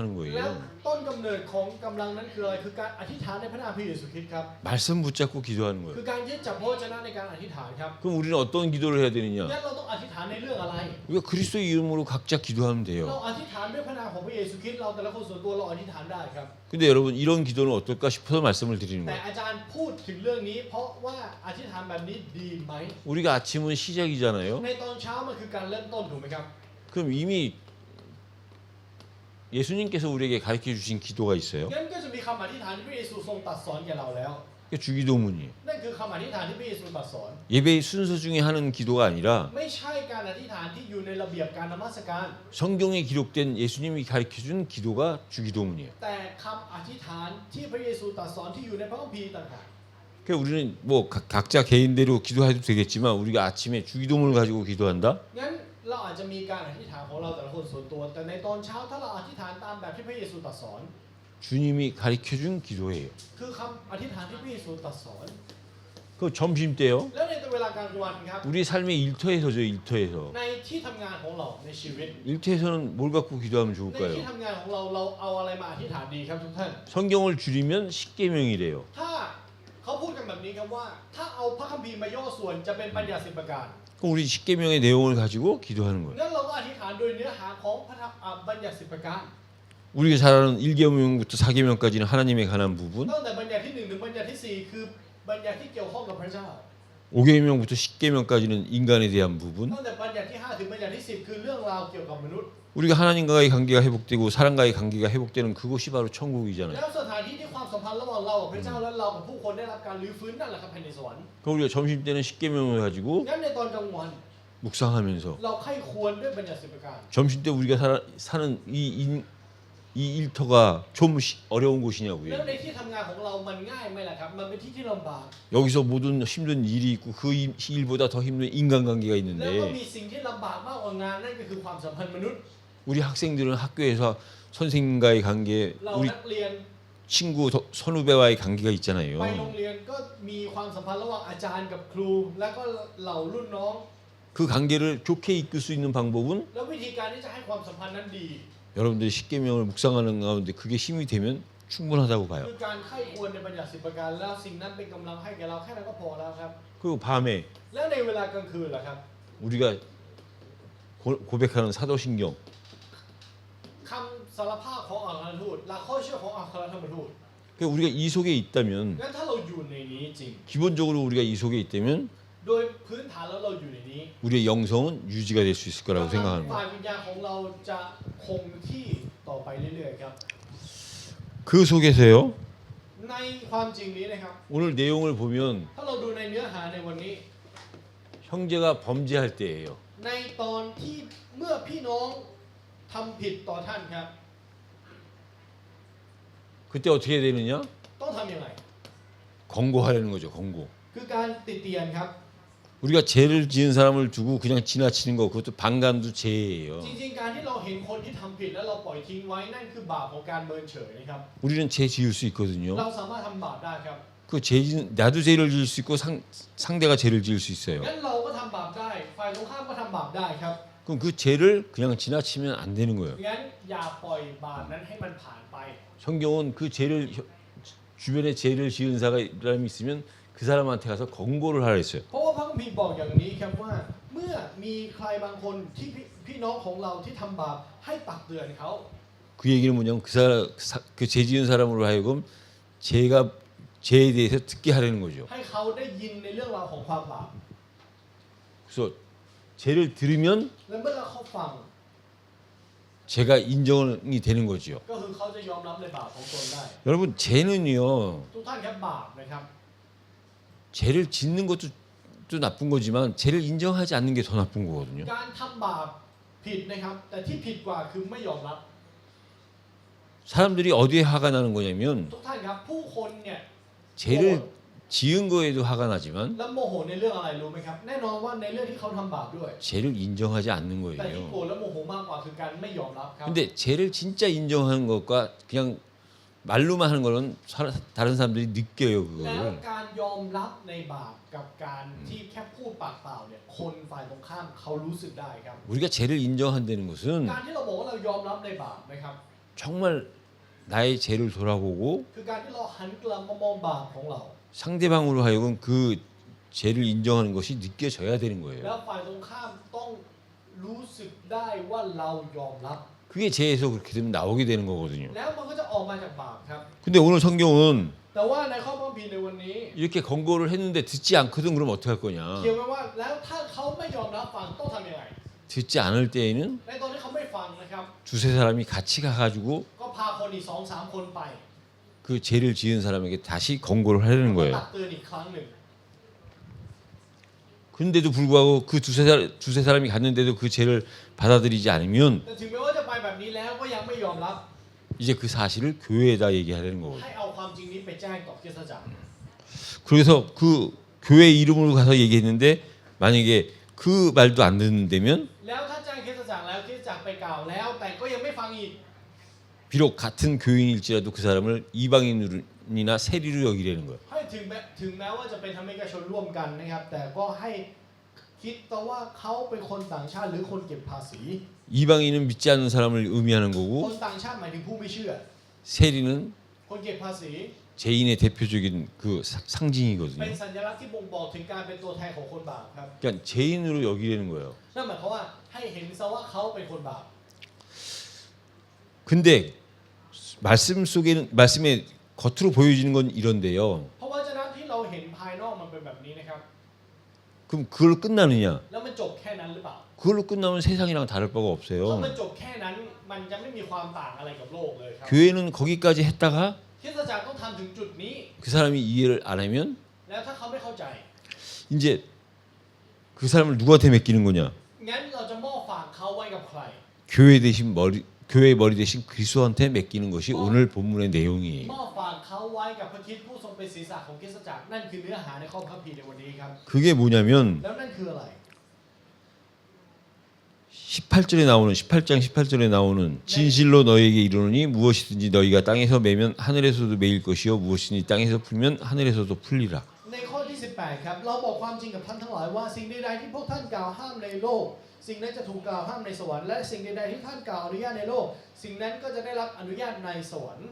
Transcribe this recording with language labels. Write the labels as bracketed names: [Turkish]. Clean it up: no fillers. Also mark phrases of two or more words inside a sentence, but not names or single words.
[Thai] แล้ว [Korean] 거예요. [Thai] ต้นกำเนิดของกำลังนั้นคืออะไรคือการอธิษฐานในพระนามพระเยซูคริสต์ครับ [Korean] 말씀 붙잡고 기도하는 [Thai] คือ [Korean] 거예요. [Thai] การยึดจับพระวจนะในการอธิษฐานครับ [Korean] 그럼 우리는 어떤 기도를 해야 [Thai] งั้ [Korean] 되느냐? [Thai] นเราต้องอธิษฐานในเรื่องอะไร [Korean] 우리가 그리스도 이름으로 각자 기도하면 [Thai] เรา [Korean] 돼요. [Thai] อธิษฐานด้วยพระนามของพระเยซูคริสต์เราแต่ละคนส่วนตัวเราอธิษฐานได้ครับ [Korean] 근데 여러분 이런 기도는 어떨까 싶어서 말씀을 드리는 [Thai] แต่ [Korean] 거예요. [Thai] อาจารย์พูดถึงเรื่องนี้ เพราะว่าอธิษฐานแบบนี้ดีไหม [Korean] 우리가 아침은 시작이잖아요. [Thai] ในตอนเช้ามันคือการเริ่มต้นถูกไหมครับ [Korean] 그럼 이미 예수님께서 우리에게 가르쳐 주신 기도가 있어요. [Thai] งั้นก็จะมีคำอธิษฐานที่พระเยซูทรงตรัสสอนแก่เราแล้ว [Korean] 그게 주기도문이에요. [Thai] นั่นคือคำอธิษฐานที่พระเยซูตรัสสอน [Korean] 예배의 순서 중에 하는 기도가 아니라 [Thai] ไม่ใช่การอธิษฐานที่อยู่ในระเบียบการนมัสการ [Korean] 성경에 기록된 예수님이 가르쳐 준 기도가 주기도문이에요. [Thai] แต่คำอธิษฐานที่พระเยซูตรัสสอนที่อยู่ในพระคัมภีร์ต่างหาก [Korean] 그러니까 우리는 뭐 각자 개인대로 기도해도 되겠지만 우리가 아침에 주기도문을 가지고 기도한다? [Thai] งั้นเราอาจจะมีการอธิษฐานของเราแต่ละคนส่วนตัว แต่ในตอนเช้าถ้าเราอธิษฐานตามแบบที่พระเยซูตรัสสอน [Korean] 주님이 가르쳐 준 기도예요. [Thai] คือคำอธิษฐานที่พระเยซูตรัสสอน [Korean] 그 점심 때요. [Thai] แล้วในเวลากลางวันครับ [Korean] 우리 삶의 일터에서죠. 일터에서. [Thai] ในที่ทำงานของเราในชีวิต [Korean] 일터에서는 뭘 갖고 기도하면 [Thai] ในที่ [Korean] 좋을까요? [Thai] ทำงานของเราเราเอาอะไรมาอธิษฐานดีครับทุกท่าน [Korean] 성경을 줄이면 십계명이래요. [Thai] ถ้าเขาพูดกันแบบนี้ครับว่า ถ้าเอาพระคัมภีร์มาย่อส่วนจะเป็นปัญญา10 ประการ [Korean] 그럼 우리 십계명의 내용을 가지고 기도하는 거예요. [Thai] งั้นเราก็อธิษฐานโดยเนื้อหาของพระธรรมบัญญัติ10 ประการ [Korean] 우리가 잘 아는 1계명부터 4계명까지는 하나님에 관한 부분, [Thai] ตั้งแต่บัญญัติที่1ถึงบัญญัติที่4คือบัญญัติที่เกี่ยวข้องกับพระเจ้า [Korean] 5계명부터 10계명까지는 인간에 대한 부분. [Thai] ตั้งแต่บัญญัติที่5ถึงบัญญัติที่10คือเรื่องราวเกี่ยวกับมนุษย์ [Korean] 우리가 하나님과의 관계가 회복되고 사람과의 관계가 회복되는 그곳이 바로 천국이잖아요. [Thai] แล้วสถานที่ที่ความสัมพันธ์ระหว่างเรากับพระเจ้าและเรากับผู้คนได้รับการรื้อฟื้นนั่นแหละครับแผ่นดินสวรรค์ [Korean] 그럼 우리가 점심 때는 10계명을 가지고 [Thai] งั้นในตอนกลางวัน [Korean] 묵상하면서 [Thai] เราใคร่ควรด้วยบัญญัติ10 ประการ [Korean] 점심 때 우리가 사는 이 일터가 좀 어려운 [Thai] แล้ว [Korean] 곳이냐고요. [Thai] ในที่ทำงานของเรามันง่ายไหมล่ะครับมันเป็นที่ที่ลำบาก [Korean] 여기서 모든 힘든 일이 있고 그 일보다 더 힘든 인간관계가 [Thai] แล้วก็ [Korean] 있는데 [Thai] มีสิ่งที่ลำบากมากกว่างานนั่นก็คือความสัมพันธ์มนุษย์ [Korean] 우리 학생들은 학교에서 선생님과의 관계, [Thai] เรา [Korean] 우리 [Thai] นักเรียน [Korean] 친구, 선후배와의 관계가 [Thai] ไป [Korean] 있잖아요. [Thai] โรงเรียนก็มีความสัมพันธ์ระหว่างอาจารย์กับครู แล้วก็เหล่ารุ่นน้อง [Korean] 그 관계를 좋게 이끌 수 있는 방법은 [Thai] แล้ววิธีการที่จะให้ความสัมพันธ์นั้นดี [Korean] 여러분들이 10계명을 묵상하는 가운데 그게 힘이 되면 충분하다고 봐요. [Thai] คือการไข้ควรในบัญญัติ10 ประการแล้วสิ่งนั้นเป็นกำลังให้แก่เราแค่นั้นก็พอแล้วครับ [Korean] 그리고 밤에 [Thai] แล้วในเวลากลางคืนล่ะครับ [Korean] 우리가 고백하는 사도신경 [Thai] คำสารภาพของอัครทูตหลักข้อเชื่อของอัครธรรมทูต [Korean] 그러니까 우리가 이 속에 있다면 [Thai] งั้นถ้าเราอยู่ในนี้จริง [Korean] 기본적으로 우리가 이 속에 있다면 [Thai] โดยพื้นฐานแล้วเราอยู่ในนี้ [Korean] 우리의 영성은 유지가 될 수 있을 거라고 생각하는 [Thai] ฝ่าย [Korean] 거예요. [Thai] วิญญาณของเราจะคงที่ต่อไปเรื่อยๆครับ [Korean] 그 속에서요. [Thai] ในความจริงนี้นะครับ [Korean] 오늘 내용을 보면 [Thai] ถ้าเราดูในเนื้อหาในวันนี้ [Korean] 형제가 범죄할 때예요. [Thai] ในตอนที่เมื่อพี่น้องทำผิดต่อท่านครับ [Korean] 그때 어떻게 해야 되느냐? [Thai] ต้องทำยังไง [Korean] 권고하려는 거죠. 권고. [Thai] คือการติเตียนครับ [Korean] 우리가 죄를 지은 사람을 두고 그냥 지나치는 거 그것도 반감도 죄예요. [Thai] จริงๆการที่เราเห็นคนที่ทำผิดแล้วเราปล่อยทิ้งไว้นั่นคือบาปของการเมินเฉยนะครับ [Korean] 우리는 죄 지을 수 있거든요. [Thai] เราสามารถทำบาปได้ครับ [Korean] 그 나도 죄를 지을 수 있고 상대가 죄를 지을 수 있어요. [Thai] งั้นเราก็ทำบาปได้ฝ่ายตรงข้ามก็ทำบาปได้ครับ [Korean] 그럼 그 죄를 그냥 지나치면 안 되는 거예요. [Thai] งั้นอย่าปล่อยบาปนั้นให้มันผ่านไป [Korean] 성경은 그 죄를 주변에 죄를 지은 사람이 있으면 그 사람한테 가서 권고를 하라 했어요. [Thai] เพราะว่าพระคัมภีร์บอกอย่างนี้ครับว่าเมื่อมีใครบางคนที่พี่น้องของเราที่ทำบาปให้ตักเตือนเขา [Korean] 그 얘기는 뭐냐면 그 죄 지은 사람으로 하여금 죄에 대해서 듣게 하려는 거죠. [Thai] ให้เขาได้ยินในเรื่องราวของความบาป [Korean] 그래서 죄를 들으면 [Thai] และเมื่อเขาฟัง [Korean] 죄가 인정이 되는 거죠. [Thai] ก็คือเขาจะยอมรับในบาปของตนได้ [Korean] 여러분 죄는요. [Thai] ทุกท่านครับบาปนะครับ [Korean] 죄를 짓는 것도 또 나쁜 거지만 죄를 인정하지 않는 게 더 나쁜 거거든요. [Thai] การทำบาปผิดนะครับ แต่ที่ผิดกว่าคือไม่ยอมรับ [Korean] 사람들이 어디에 화가 나는 거냐면 [Thai] ทุกท่านครับผู้คนเนี่ย [Korean] 죄를 지은 거에도 화가 나지만 [Thai] แล้วโมโหในเรื่องอะไรรู้ไหมครับ แน่นอนว่าในเรื่องที่เขาทำบาปด้วย [Korean] 죄를 인정하지 않는 [Thai] แต่ที่โกร [Korean] 거예요. [Thai] ธและโมโหมากกว่าคือการไม่ยอมรับครับ [Korean] 근데 죄를 진짜 인정하는 것과 그냥 말로만 하는 거는 다른 사람들이 느껴요 [Thai] แล้ว [Korean] 그거를. [Thai] การยอมรับในบาปกับการที่แค่พูดปากเปล่าเนี่ยคนฝ่ายตรงข้ามเขารู้สึกได้ครับ [Korean] 우리가 죄를 인정한다는 것은 [Thai] การที่เราบอกว่าเรายอมรับในบาปนะครับ [Korean] 정말 나의 죄를 돌아보고 [Thai] คือการที่เราหันกลับมามองบาปของเรา [Korean] 상대방으로 하여금 그 죄를 인정하는 것이 느껴져야 되는 [Thai] แล้ [Korean] 거예요. [Thai] วฝ่ายตรงข้ามต้องรู้สึกได้ว่าเรายอมรับ [Korean] 그게 죄에서 그렇게 되면 나오게 되는 거거든요. [Thai] แล้วมันก็จะออกมาจากบาปครับ [Korean] 근데 오늘 성경은 [Thai] แต่ว่าในข้อพระคัมภีร์ในวันนี้ [Korean] 이렇게 권고를 했는데 듣지 않거든 그럼 어떻게 할 거냐? [Thai] เขียนไว้ว่าแล้วถ้าเขาไม่ยอมรับฟังต้องทำยังไง [Korean] 듣지 않을 때에는 [Thai] ในตอนที่เขาไม่ฟังนะครับ [Korean] 두세 사람이 같이 가가지고 [Thai] ก็พาคนอีก2-3 คนไป [Korean] 그 죄를 지은 사람에게 다시 권고를 하려는 [Thai] ตั [Korean] 거예요. [Thai] กเตือนอีกครั้งหนึ่ง [Korean] 그런데도 불구하고 그 두세 사람이 갔는데도 그 죄를 받아들이지 않으면 [Thai] แต่ถึงแม้ว่าจะไปแบบนี้แล้วก็ยังไม่ยอมรับ [Korean] 이제 그 사실을 교회에다 얘기하려는 거거든요. [Thai] ให้เอาความจริงนี้ไปแจ้งต่อคริสตจักร [Korean] 그래서 그 교회 이름으로 가서 얘기했는데 만약에 그 말도 안 듣는다면 [Thai] แล้วถ้าแจ้งคริสตจักรแล้วคริสตจักรไปกล่าวแล้ว แต่ก็ยังไม่ฟังอีก [Korean] 비록 같은 교인일지라도 그 사람을 이방인이나 세리로 여기려는 거예요. [Thai] ให้ถึงแม้ว่าจะเป็นธรรมิกชนร่วมกันนะครับ แต่ก็ให้คิดแต่ว่าเขาเป็นคนต่างชาติหรือคนเก็บภาษี [Korean] 이방인은 믿지 않는 사람을 의미하는 [Thai] ค [Korean] 거고 [Thai] นต่างชาติหมายถึงผู้ไม่เชื่อ [Korean] 세리는 [Thai] คนเก็บภาษี [Korean] 죄인의 대표적인 그 [Thai] เป็น [Korean] 상징이거든요. [Thai] สัญลักษณ์ที่บ่งบอกถึงการเป็นตัวแทนของคนบาปครับ [Korean] 그러니까 죄인으로 여기려는 거예요. [Thai] นั่นหมายความว่าให้เห็นซะว่าเขาเป็นคนบาป [Korean] 근데 말씀에 겉으로 보여지는 건 이런데요. [Thai] เพราะว่าฉะนั้นที่เราเห็นภายนอกมันเป็นแบบนี้นะครับ [Korean] 그럼 그걸로 끝나느냐? [Thai] แล้วมันจบแค่นั้นหรือเปล่า [Korean] 그걸로 끝나면 세상이랑 다를 바가 [Thai] ถ้า [Korean] 없어요. [Thai] มันจบแค่นั้นมันจะไม่มีความต่างอะไรกับโลกเลยครับ [Korean] 교회는 거기까지 했다가 [Thai] คริสตจักรต้องทำถึงจุดนี้ [Korean] 그 사람이 이해를 안 하면 [Thai] แล้วถ้าเขาไม่เข้าใจ [Korean] 이제 그 사람을 누구한테 맡기는 거냐? [Thai] งั้นเราจะมอบฝากเขาไว้กับใคร [Korean] 교회의 머리 대신 그리스도한테 맡기는 것이 오늘 본문의 내용이에요. [Thai] มอบฝากเขาไว้กับพระคริสต์ผู้ทรงเป็นศีรษะของคริสตจักรนั่นคือเนื้อหาในข้อพระคัมภีร์ในวันนี้ครับ [Korean] 그게 뭐냐면 [Thai] แล้วนั่นคืออะไร [Korean] 18장 18절에 나오는 진실로 너희에게 이르노니 무엇이든지 너희가 땅에서 매면 하늘에서도 매일 것이요 무엇이든지 땅에서 풀면 하늘에서도 풀리라. [Thai] ในข้อที่ 18 ครับ เราบอกความจริงกับท่านทั้งหลายว่าสิ่งใดๆที่พวกท่านกล่าวห้ามในโลก สิ่งนั้นจะถูกกล่าวห้ามในสวรรค์และสิ่งใดๆที่ท่านกล่าวอนุญาตในโลก สิ่งนั้นก็จะได้รับอนุญาตในสวรรค์